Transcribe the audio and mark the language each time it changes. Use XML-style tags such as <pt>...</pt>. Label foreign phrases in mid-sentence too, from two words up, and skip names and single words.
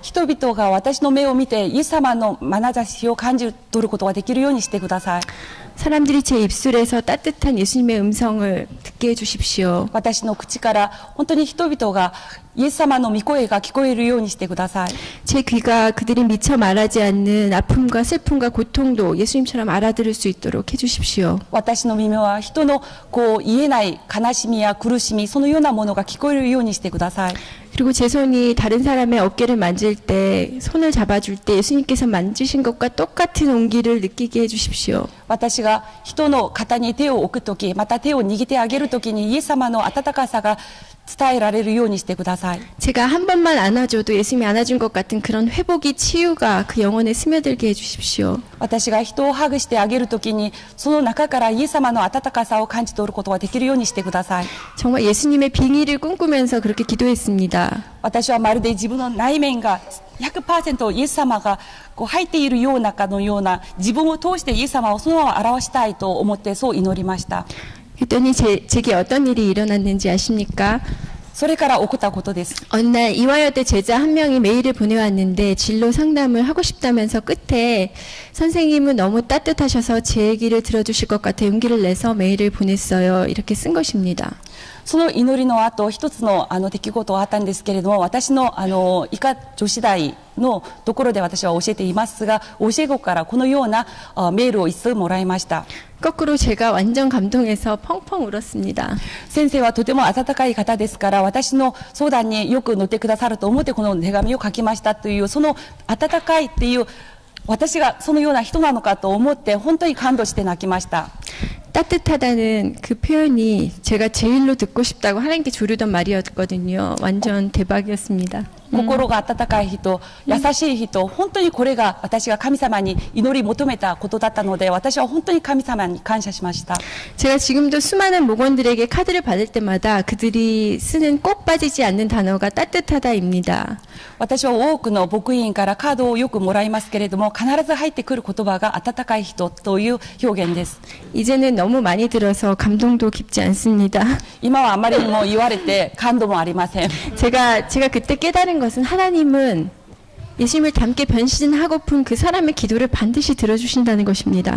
<ja>人々が私の目を見てイエス様の眼差しを感じ取ることができるようにしてください。</ja> <ko>사람들이 제 입술에서 따뜻한 예수님의 음성을 듣게 해 주십시오.</ko> <ja>私の口から本当に人々がイエス様の御声が聞こえるようにしてください。</ja> <ko>제 귀가 그들이 미처 말하지 않는 아픔과 슬픔과 고통도 예수님처럼 알아들을 수 있도록 해 주십시오.</ko> <ja>私の耳は人のこう言えない悲しみや苦しみそのようなものが聞こえるようにしてください。</ja> <ko>그리고 제 손이 다른 사람의 어깨를 만질 때, 손을 잡아줄 때 예수님께서 만지신 것과 똑같은 온기를 느끼게 해 주십시오.</ko> <ja>私が人の肩に手を置くとき、また手を握ってあげるときにイエス様の温かさが伝えられるようにしてください。</ja> <ko>제가 한 번만 안아줘도 예수님이 안아준 것 같은 그런 회복이, 치유가 그 영혼에 스며들게 해 주십시오.</ko> <ja>私が人をハグしてあげるときにその中からイエス様の温かさを感じ取ることができるようにしてください。</ja> <ko>정말 예수님의 빙의를 꿈꾸면서 그렇게 기도했습니다.</ko> <ja>私はまるで自分の内面が 100% イエス様がこう入っているようなかのような自分を通してイエス様をそのまま表したいと思ってそう祈りました。</ja> <ko>그랬더니 제게 어떤 일이 일어났는지 아십니까?</ko> <ja>それから起こったことです。</ja> <ko>어느 날 이화여대 제자 한 명이 메일을 보내왔는데 진로 상담을 하고 싶다면서 끝에 선생님은 너무 따뜻하셔서 제 얘기를 들어주실 것 같아 용기를 내서 메일을 보냈어요. 이렇게 쓴 것입니다.</ko> <ja>その祈りの後一つの出来事があったんですけれども、私の医科女子大のところで私は教えていますが、教え子からこのようなメールを一通もらいました。</ja> <ko>거꾸로 제가 완전 감동해서 펑펑 울었습니다.</ko> <ja>先生はとても温かい方ですから、私の相談によく乗ってくださると思ってこの手紙を書きましたという、その温かいっていう私がそのような人なのかと思って本当に感動して泣きました。</ja> <ko>따뜻하다는 그 표현이 제가 제일로 듣고 싶다고 하나님께 조르던 말이었거든요. 완전 대박이었습니다.</ko> <ja>心が温かい人、優しい人、本当にこれが私が神様に祈り求めたことだったので、私は本当に神様に感謝しました。</ja> <ko>제가 지금도 수많은 목원들에게 카드를 받을 때마다 그들이 쓰는 꼭 빠지지 않는 단어가 따뜻하다입니다.</ko> <ja>私は多くの牧員からカードをよくもらいますけれども、必ず入ってくる言葉が温かい人という表現です。</ja> <ko>이제는 너무 많이 들어서 감동도 깊지 않습니다.</ko> <ja>今はあまりにも言われて感動もありません。</ja> <ko>제가 그때 깨달은 것은 하나님은 예수님을 닮게 변신하고픈 그 사람의 기도를 반드시 들어주신다는 것입니다.</ko>